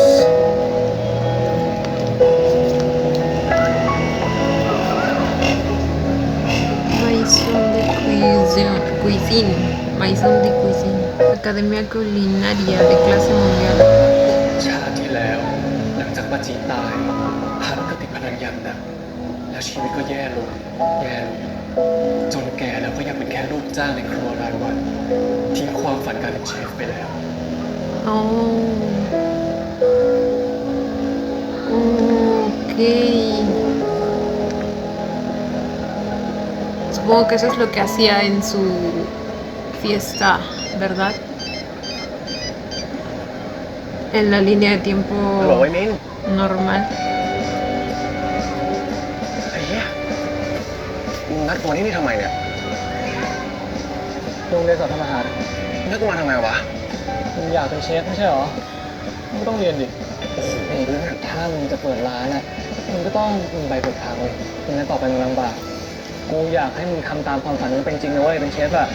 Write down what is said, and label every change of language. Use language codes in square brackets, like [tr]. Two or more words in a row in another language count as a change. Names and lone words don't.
[es] Maison de cuisine. Maison de cuisine. Academia culinaria de clase mundial. [th] ชาติที่แล้วหลังจากป้าจีตายฮันก็ติดพนันยันหนักแล้วชีวิตก็แย่ลงจนแก่แล้วก็ยังเป็นแค่ลูกจ้างในครัวรายวันทิ้งความฝันการเป็นเชฟไปแล้ว [es] Oh. Ok. Supongo que eso es lo que hacía en su fiesta, ¿verdad? En la línea de tiempo [th] ฮัลโหลไอ้มิ้น [es] normal. [th] ไอ้เหี้ยมึงนัดกูมาที่นี่ทำไมเนี่ย โรงเรียนสอนทำอาหาร นัดกูมาทำไมวะ มึงอยากเป็นเชฟไม่ใช่หรอมึงก็ต้องเรียนดินี่ถ้ามึงจะเปิดร้านอ่ะมึงก็ต้องมีใบเปิดทางเลยไม่งั้นต่อไปมึงลำบากกูอยากให้มึงทำตามความฝันมึงเป็นจริงนะเว้ยเป็นเชฟอ่ะ